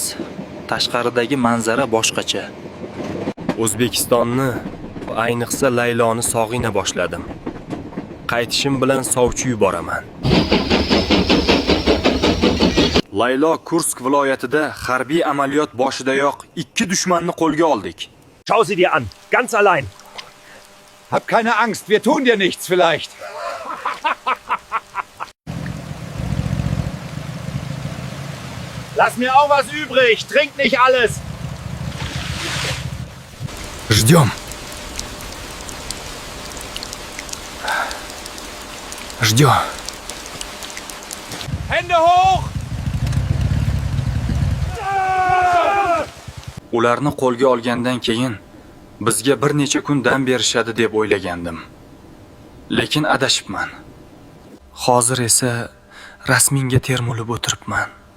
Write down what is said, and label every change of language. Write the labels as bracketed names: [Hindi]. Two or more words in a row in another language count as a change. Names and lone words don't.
[Uzbek] Tashqaridagi manzara boshqacha. O'zbekistonni, ayniqsa Layloni sog'ina boshladim. Qaytishim bilan sovchi yuboraman. Laylo Kursk viloyatida harbiy amaliyot boshidayoq 2 dushmanni qo'lga oldik. [German] Schau sie dir an, ganz allein. Hab keine Angst, wir tun dir nichts vielleicht. Lass mir auch was übrig, trink nicht alles. [Russian] Ждем. Ждем. [German] Hände hoch! [Uzbek] Ularni qo'lga olgandan keyin bizga bir necha kun dam berishadi deb o'ylagandim. Lekin adashibman. Hozir esa rasminga termulib o'tiribman.